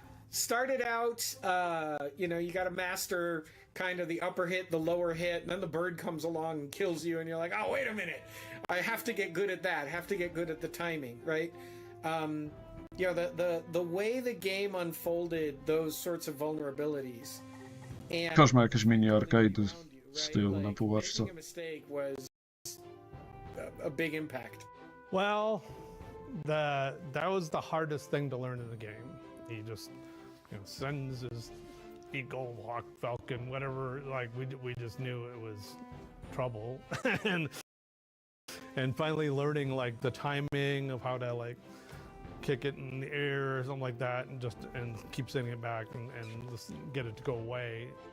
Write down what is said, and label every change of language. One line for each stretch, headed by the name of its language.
English: Started out, you got to master kind of the upper hit, the lower hit, and then the bird comes along and kills you, and you're like, oh, wait a minute. I have to get good at that. Have to get good at the timing, right? The way the game unfolded those sorts of vulnerabilities. And
Polish: Każdy ma jakieś mini arcade z tyłu na półeczce.
English: making a mistake was a big impact. Well, that was the hardest thing to learn in the game. He just sends his eagle, hawk, falcon, whatever. Like we just knew it was trouble, and finally learning like the timing of how to like kick it in the air or something like that, and keep sending it back and just get it to go away.